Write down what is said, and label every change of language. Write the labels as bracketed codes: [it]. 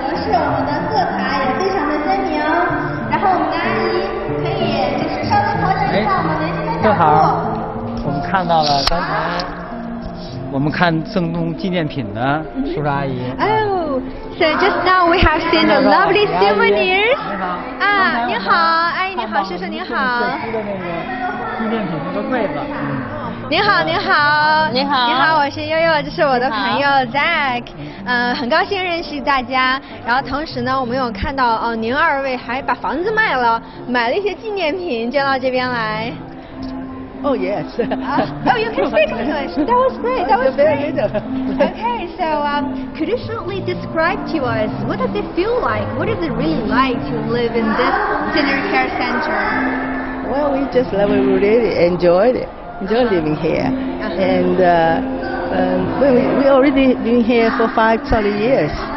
[zh] 我们的色彩也非常的鲜明，然后我们的阿姨可以就是稍微调整一下我们围巾的角度。正好，我们看到了刚才我们看赠送纪念品的叔叔阿姨。 [en] Oh, so just now we have seen the lovely souvenirs. [zh] 你好，阿姨你好，叔叔你好。社区的那个纪念品那个柜子。您好，您好，你好，你好，我是悠悠，这是我的朋友 Zack，很高兴认识大家。然后同时呢，我们有看到您2位还把房子卖了，买了一些纪念品捐到这边来。 [en] Oh yes. Oh, you can speak English. That was great. That was great. Okay, so could you shortly describe to us what does it feel like? What is it really like to live in this senior care center? Well, we just really enjoyed it. Enjoy living here, and we already been here for 5 solid years.